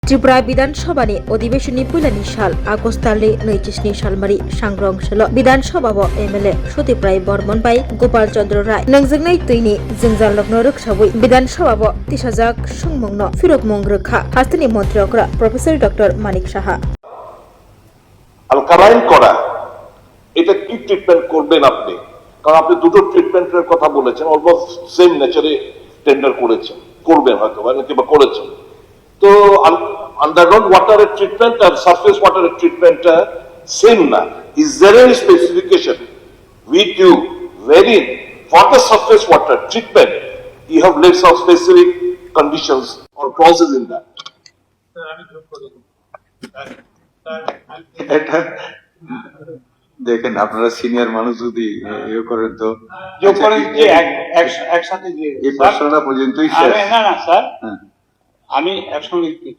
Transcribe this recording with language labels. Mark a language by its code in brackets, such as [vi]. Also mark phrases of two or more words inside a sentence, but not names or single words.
[trp] त्रिपुरा विधानसभानि अधिवेशननि पुइलानि साल आगस्ट दाननि 25 सालमारि सांग्रां सल विधानसभा एमएलए सतीप्राय बर्मन बाय गोपाल चंद्र राय नंजोंनाय तैनि जोंजाल लग्न रोखसावै विधानसभा तिसाजाक सुंमंनो फिरकमंग रोखा हास्तानि मन्त्रियकरा प्रोफेसर डॉक्टर मानिक साहा [bn] অ্যালকালাইন করা এটা কি ট্রিটমেন্ট করবেন আপনি? কারণ আপনি দুটো ট্রিটমেন্টের কথা বলেছেন, [en] almost same nature [bn] টেন্ডার করেছেন, করবেন হয়তো কিংবা করেছেন। তো [en] underground water treatment [bn] আর [en] surface water treatment same [bn] না। [en] is there any specification with you wherein for the surface water treatment you have laid some specific conditions or clauses in that? [bn] এটা দেখেন, আপনারা সিনিয়র মানুষ যদি ইয়ে করেন তো যোগ করে যে একসাথে যে এই প্রশ্নটা পর্যন্তই শেষ। না স্যার, আমি একসঙ্গে দিচ্ছি।